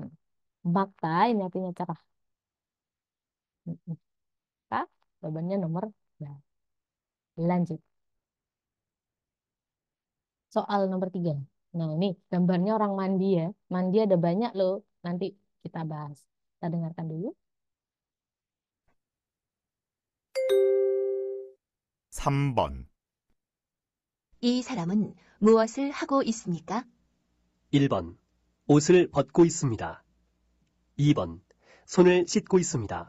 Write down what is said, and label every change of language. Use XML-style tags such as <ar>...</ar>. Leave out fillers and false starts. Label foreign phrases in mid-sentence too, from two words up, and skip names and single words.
<id>Bakta ini artinya cerah. Maka jawabannya nomor dua. Lanjut. Soal nomor tiga. Nah ini gambarnya orang mandi ya. Mandi ada banyak loh. Nanti kita bahas. Kita dengarkan dulu.</id> <ko>3번. 이 사람은 무엇을 하고 있습니까? 1번. 옷을 벗고 있습니다. 2번. 손을 씻고 있습니다.</ko>